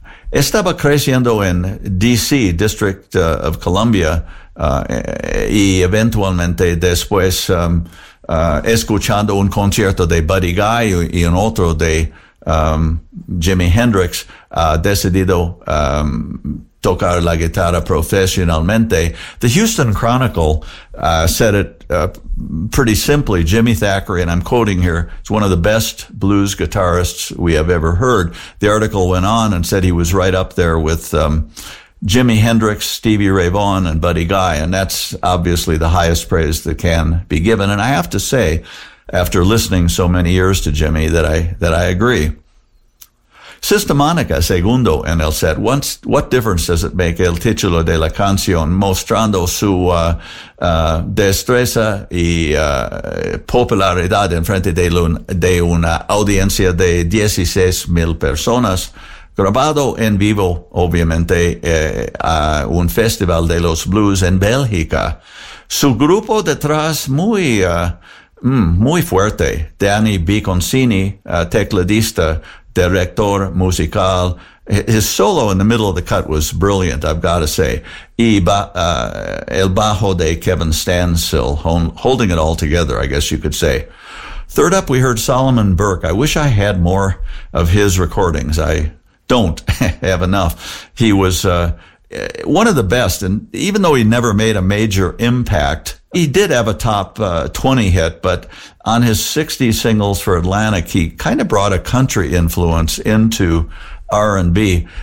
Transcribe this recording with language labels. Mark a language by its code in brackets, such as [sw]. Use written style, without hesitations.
[es] Estaba creciendo en D.C., District of Columbia, y eventualmente después escuchando un concierto de Buddy Guy y un otro de Jimi Hendrix, decidido tocar la guitarra profesionalmente. [en] The Houston Chronicle said it pretty simply. Jimmy Thackeray, and I'm quoting here, is one of the best blues guitarists we have ever heard. The article went on and said he was right up there with Jimi Hendrix, Stevie Ray Vaughan, and Buddy Guy, and that's obviously the highest praise that can be given. And I have to say, after listening so many years to Jimmy, that I agree. [es] Sistemónica, segundo en el set. What difference does it make el título de la canción, mostrando su destreza y popularidad en frente de una audiencia de 16,000 personas, grabado en vivo, obviamente, a un festival de los blues en Bélgica. Su grupo detrás muy muy fuerte, Danny Biconcini, tecladista, director musical. [en] His solo in the middle of the cut was brilliant, I've got to say. [es] El bajo de [en] Kevin Stansil, holding it all together, I guess you could say. Third up, we heard Solomon Burke. I wish I had more of his recordings. I don't have enough. He was one of the best, and even though he never made a major impact, he did have a top 20 hit, but on his 60 singles for Atlantic, he kind of brought a country influence into R&B.